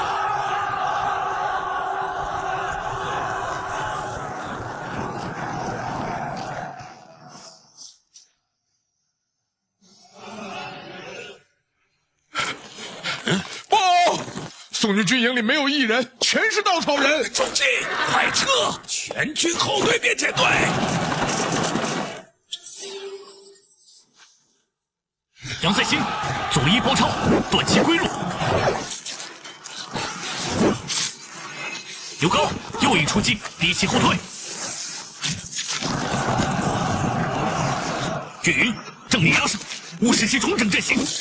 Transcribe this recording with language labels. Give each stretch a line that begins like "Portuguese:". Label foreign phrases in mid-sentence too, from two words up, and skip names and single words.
Chinese: 宋軍軍營裡沒有一人，全是稻草人。中計，快撤！全軍後隊變遣隊。杨再兴，左一包抄，短期归路。刘高右引出击，逼其后退。岳云正面压上，务使其重整阵型。